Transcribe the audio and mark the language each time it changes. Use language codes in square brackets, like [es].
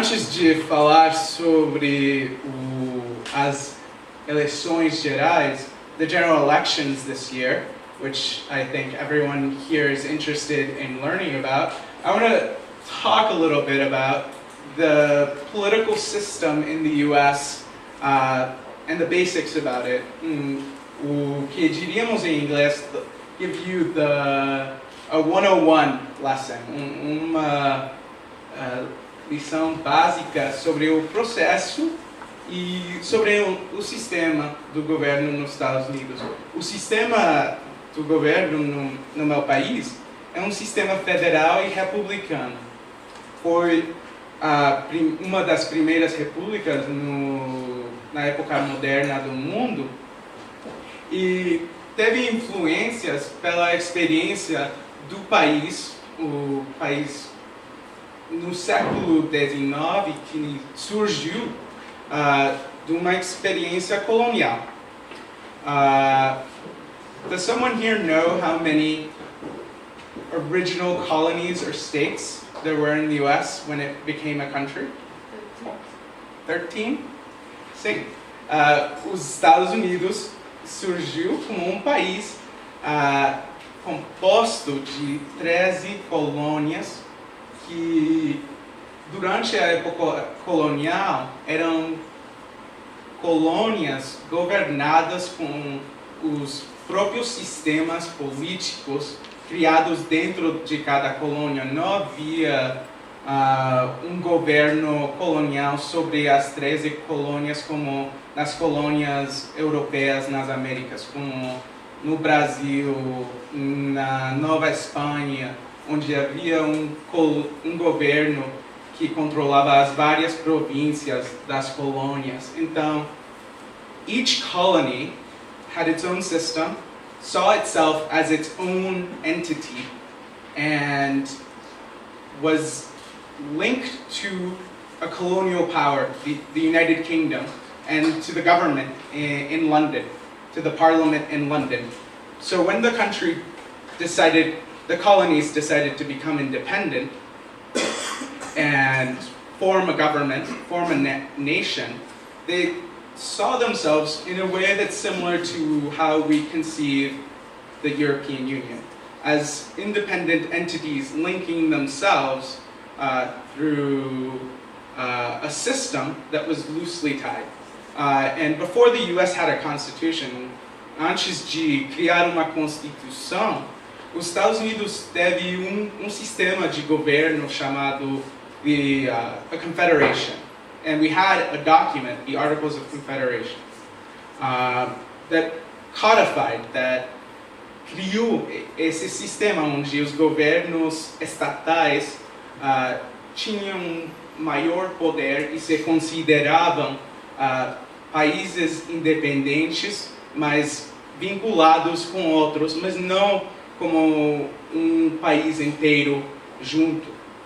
[pt] de falar sobre as eleições gerais, [en] the general elections this year, which I think everyone here is interested in learning about, I want to talk a little bit about the political system in the US and the basics about it. [pt] O que diríamos em inglês, [en] give you a 101 lesson, [pt] uma lição básica sobre o processo e sobre o sistema do governo nos Estados Unidos. O sistema do governo no meu país é um sistema federal e republicano. Foi uma das primeiras repúblicas na época moderna do mundo e teve influências pela experiência do país, o país no século XIX que surgiu de uma experiência colonial. [en] Does someone here know how many original colonies or states there were in the US when it became a country? [pt] 13? Sim. Os Estados Unidos surgiu como um país composto de 13 colônias que durante a época colonial eram colônias governadas com os próprios sistemas políticos criados dentro de cada colônia. Não havia um governo colonial sobre as 13 colônias como nas colônias europeias nas Américas, como no Brasil, na Nova Espanha, onde havia um governo que controlava as várias províncias das colônias. Então, [en] each colony had its own system, saw itself as its own entity, and was linked to a colonial power, the United Kingdom, and to the government in London, to the parliament in London. So when the colonies decided to become independent and form a government, form a nation, they saw themselves in a way that's similar to how we conceive the European Union, as independent entities linking themselves through a system that was loosely tied. And before the US had a constitution, [pt] antes de criar uma constituição, os Estados Unidos teve um sistema de governo chamado a Confederation. [en] And we had a document, the Articles of Confederation, that codified, that [pt] criou esse sistema onde os governos estatais tinham maior poder e se consideravam países independentes, mas vinculados com outros, mas não como um país inteiro junto.